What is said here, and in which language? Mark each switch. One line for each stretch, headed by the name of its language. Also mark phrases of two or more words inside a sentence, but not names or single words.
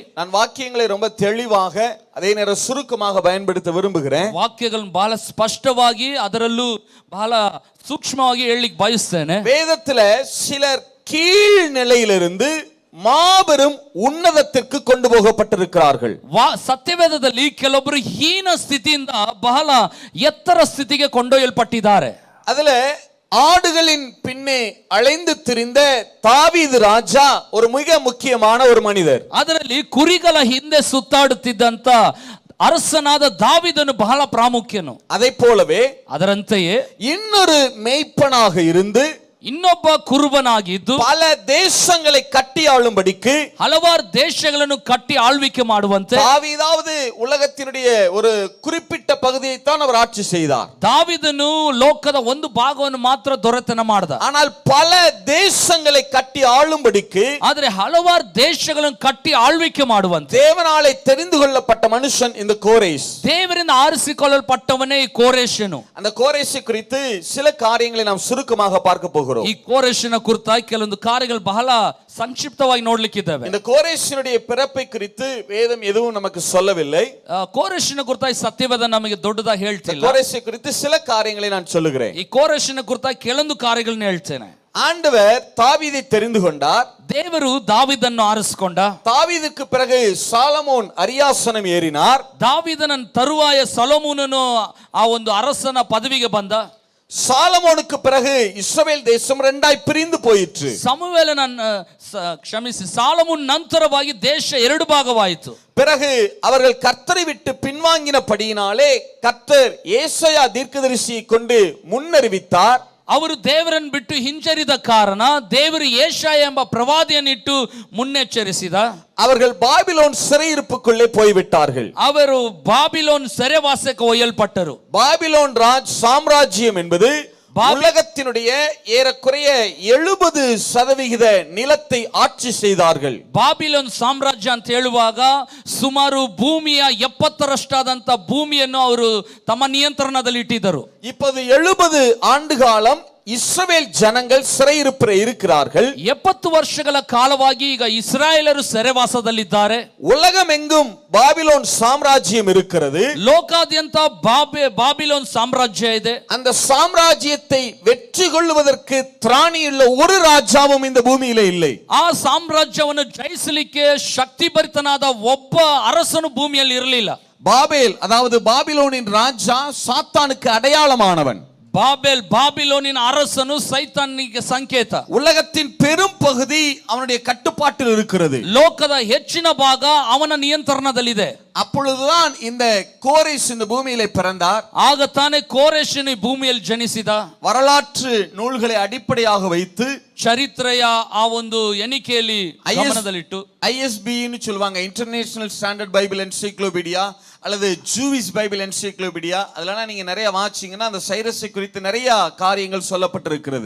Tamil: நான் வாக்கியங்களை ரொம்ப தெளிவாக அதே நேரம் சுருக்கமாக பயன்படுத்த விரும்புகிறேன்.
Kannada: ವಾಕ್ಯಗಳನ್ನು ಬಹಳ ಸ್ಪಷ್ಟವಾಗಿ ಅದರಲ್ಲೂ ಬಹಳ ಸೂಕ್ಷ್ಮವಾಗಿ ಹೇಳಲಿಕ್ಕೆ ಬಯಸ್ತೇನೆ.
Tamil: வேதத்துல சிலர் கீழ் நிலையிலிருந்து மாபெரும் உன்னதத்திற்கு கொண்டு போகப்பட்டிருக்கிறார்கள்.
Kannada: ಸತ್ಯವೇದದಲ್ಲಿ ಕೆಲವೊಬ್ಬರು ಹೀನ ಸ್ಥಿತಿಯಿಂದ ಬಹಳ ಎತ್ತರ ಸ್ಥಿತಿಗೆ ಕೊಂಡೊಯ್ಯಲ್ಪಟ್ಟಿದ್ದಾರೆ.
Tamil: அதுல ஆடுகளின் பின்னே அலைந்து திரிந்த தாவீது ராஜா ஒரு மிக முக்கியமான ஒரு மனிதர்.
Kannada: ಅದರಲ್ಲಿ ಕುರಿಗಳ ಹಿಂದೆ ಸುತ್ತಾಡುತ್ತಿದ್ದಂತ ಅರಸನಾದ ದಾವೀದನು ಬಹಳ ಪ್ರಾಮುಖ್ಯನು.
Tamil: அதை போலவே
Kannada: ಅದರಂತೆಯೇ
Tamil: இன்னொரு மேய்ப்பனாக இருந்து
Kannada: ಇನ್ನೊಬ್ಬ ಕುರುಬನಾಗಿದ್ದು
Tamil: பல தேசங்களை கட்டி ஆளும்படிக்கு
Kannada: ಹಲವಾರು ದೇಶಗಳನ್ನು ಕಟ್ಟಿ ಆಳ್ವಿಕೆ ಮಾಡುವಂತೆ
Tamil: தாவீதாவது உலகத்தினுடைய ஒரு குறிப்பிட்ட பகுதியை தான் அவர் ஆட்சி செய்தார்.
Kannada: ದಾವೀದನು ಲೋಕದ ಒಂದು ಭಾಗವನ್ನು ಮಾತ್ರ ದೊರೆತನ ಮಾಡಿದ.
Tamil: ஆனால் பல தேசங்களை கட்டி ஆளும்படிக்கு
Kannada: ಆದರೆ ಹಲವಾರು ದೇಶಗಳನ್ನು ಕಟ್ಟಿ ಆಳ್ವಿಕೆ ಮಾಡುವಂತೆ
Tamil: தேவனாலே தெரிந்து கொள்ளப்பட்ட மனுஷன் இந்த கோரேஸ்.
Kannada: ದೇವರಿಂದ ಆರಿಸಿಕೊಳ್ಳಲ್ಪಟ್ಟವನೇ ಈ ಕೋರೆಷನು.
Tamil: அந்த கோரேசை குறித்து சில காரியங்களை நாம் சுருக்கமாக பார்க்க போகிறோம்.
Kannada: ಈ ಕೋರೆಷನ ಕುರಿತಾಗಿ ಕೆಲವೊಂದು ಕಾರ್ಯಗಳು ಬಹಳ ಸಂಕ್ಷಿಪ್ತವಾಗಿ ನೋಡ್ಲಿಕ್ಕಿದ್ದಾವೆ.
Tamil: இந்த கோரேசினுடைய பிறப்பை குறித்து வேதம் எதுவும் நமக்கு சொல்லவில்லை.
Kannada: ಕೋರೆಷನ ಕುರಿತಾಗಿ ಸತ್ಯವೇದ ನಮಗೆ ದೊಡ್ಡದಾಗಿ ಹೇಳ್ತಿಲ್ಲ.
Tamil: கோரேசை குறித்து சில காரியங்களை நான் சொல்லுகிறேன்.
Kannada: ಈ ಕೋರೆಷನ ಕುರಿತಾಗಿ ಕೆಲವೊಂದು ಕಾರ್ಯಗಳನ್ನ ಹೇಳ್ತೇನೆ.
Tamil: ஆண்டவர் தாவீதை தெரிந்து கொண்டார்.
Kannada: ದೇವರು ದಾವೀದನ್ನು ಆರಿಸಿಕೊಂಡ.
Tamil: தாவீதுக்கு பிறகு சாலமோன் அரியாசனம் ஏறினார்.
Kannada: ದಾವೀದನ ತರುವಾಯ ಸೊಲೊಮೋನನು ಆ ಒಂದು ಅರಸನ ಪದವಿಗೆ ಬಂದ.
Tamil: சாலமோனுக்கு பிறகு இஸ்ரவேல் தேசம் இரண்டாய் பிரிந்து போயிற்று.
Kannada: ಸಮುವೇಲನ ಕ್ಷಮಿಸಿ ಸಾಲಮೋನ್ ನಂತರವಾಗಿ ದೇಶ ಎರಡು ಭಾಗವಾಯಿತು.
Tamil: பிறகு அவர்கள் கர்த்தரை விட்டு பின்வாங்கினபடியினாலே கர்த்தர் ஏசாயா தீர்க்கதரிசியை கொண்டு முன்னறிவித்தார்.
Kannada: ಅವರು ದೇವರನ್ನು ಬಿಟ್ಟು ಹಿಂಜರಿದ ಕಾರಣ ದೇವರು ಯೆಶಾಯ ಎಂಬ ಪ್ರವಾದಿಯನ್ನಿಟ್ಟು ಮುನ್ನೆಚ್ಚರಿಸಿದ.
Tamil: அவர்கள் பாபிலோன் சிறையிருப்புக்குள்ளே போய்விட்டார்கள்.
Kannada: ಅವರು ಬಾಬಿಲೋನ್ ಸೆರೆವಾಸಕ್ಕೆ ಒಯ್ಯಲ್ಪಟ್ಟರು.
Tamil: பாபிலோன் சாம்ராஜ்யம் என்பது உலகத்தினுடைய ஏறக்குறைய 70% நிலத்தை ஆட்சி செய்தார்கள்.
Kannada: ಬಾಬಿಲೋನ್ ಸಾಮ್ರಾಜ್ಯ ಅಂತ ಹೇಳುವಾಗ ಸುಮಾರು ಭೂಮಿಯ 70% ಭೂಮಿಯನ್ನು ಅವರು ತಮ್ಮ ನಿಯಂತ್ರಣದಲ್ಲಿ ಇಟ್ಟಿದ್ದರು.
Tamil: இப்போது 70 ஆண்டு காலம் இஸ்ரவேல் ஜனங்கள் சிறையிருப்பில் இருக்கிறார்கள்.
Kannada: 70 ವರ್ಷಗಳ ಕಾಲವಾಗಿ ಈಗ ಇಸ್ರಾಯೇಲರು ಸೆರೆವಾಸದಲ್ಲಿದ್ದಾರೆ.
Tamil: உலகமெங்கும் பாபிலோன் சாம்ராஜ்யம் இருக்கிறது.
Kannada: ಲೋಕಾದ್ಯಂತ ಬಾಬಿಲೋನ್ ಸಾಮ್ರಾಜ್ಯ ಇದೆ.
Tamil: அந்த சாம்ராஜ்யத்தை வெற்றி கொள்வதற்கு திராணியுள்ள ஒரு ராஜாவும் இந்த பூமியிலே இல்லை.
Kannada: ಆ ಸಾಮ್ರಾಜ್ಯವನ್ನು ಜಯಿಸಲಿಕ್ಕೆ ಶಕ್ತಿಭರಿತನಾದ ಒಬ್ಬ ಅರಸನು ಭೂಮಿಯಲ್ಲಿ ಇರಲಿಲ್ಲ.
Tamil: பாபேல் அதாவது பாபிலோனின் ராஜா சாத்தானுக்கு அடையாளமானவன்.
Kannada: ಬಾಬಿಲೋನಿನ ಅರಸನು ಸೈತಾನಿಗೆ ಸಂಕೇತ.
Tamil: உலகத்தின் பெரும் பகுதி அவனுடைய கட்டுப்பாட்டில் இருக்கிறது.
Kannada: ಲೋಕದ ಹೆಚ್ಚಿನ ಭಾಗ ಅವನ ನಿಯಂತ್ರಣದಲ್ಲಿದೆ.
Tamil: அப்பொழுதுதான் இந்த கோரேஸ் இந்த பூமியிலே பிறந்தார்.
Kannada: ಆಗ ತಾನೇ ಕೋರೆಷನು ಭೂಮಿಯಲ್ಲಿ ಜನಿಸಿದ.
Tamil: வரலாற்று நூல்களை அடிப்படையாக வைத்து
Kannada: ಚರಿತ್ರೆಯ ಆ ಒಂದು ಎಣಿಕೆಯಲ್ಲಿ ಗಮನದಲ್ಲಿಟ್ಟು
Tamil: ISB ன்னு சொல்வாங்க, இன்டர்நேஷனல் ஸ்டாண்டர்ட் பைபிள் என்சைக்ளோபீடியா அல்லது ஜூவிஷ் பைபிள் என்சைக்ளோபீடியா, அதெல்லாம் நீங்க நிறைய வாசிச்சீங்கன்னா அந்த சைரஸை குறித்து நிறைய காரியங்கள் சொல்லப்பட்டிருக்கிறது.